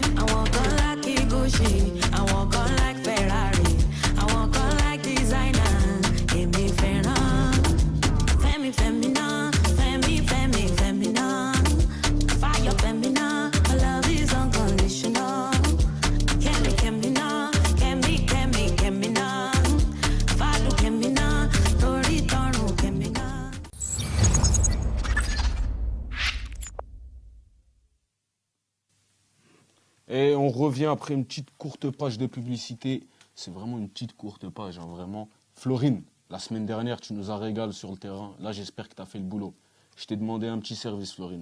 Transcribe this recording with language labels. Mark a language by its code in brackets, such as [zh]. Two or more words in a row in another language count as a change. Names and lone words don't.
[en] I walk on like Gucci, I walk on like Ferrari, I walk on like designer, and me Ferrari. Femi, femina, femi, femi, femina, fire femina, my love is unconditional. Kemi, kemina, kemi, kemi, kemina, fire kemina, tori toru kemina. [fr] Et on revient après une petite courte page de publicité. C'est vraiment une petite courte page, hein, vraiment. Florine, la semaine dernière, tu nous as régalé sur le terrain. Là, j'espère que tu as fait le boulot. Je t'ai demandé un petit service, Florine.